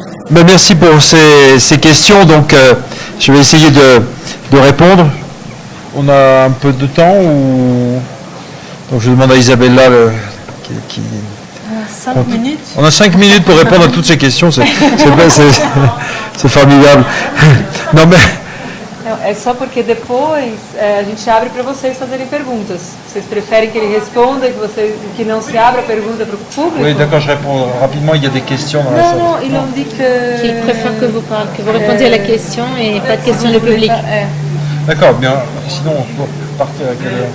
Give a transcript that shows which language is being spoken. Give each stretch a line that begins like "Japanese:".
French: Merci pour ces questions. Donc, je vais essayer de répondre. On a un peu de temps ou... Donc, je demande à Isabella qui... 5 minutes. On a 5 minutes pour répondre à toutes ces questions. C'est formidable. Non, mais...
Portuguese: É só porque depois a gente abre para vocês fazerem perguntas. Vocês preferem que ele responda e que não se abra a pergunta para o público?
French: Oui, d'accord, je réponds rapidement. Il y a des questions dans la salle. Non, ils ont dit que... Ils préfèrent que vous répondiez à la question et pas de questions du public. D'accord, bien. Sinon, on peut partir à quelle heure?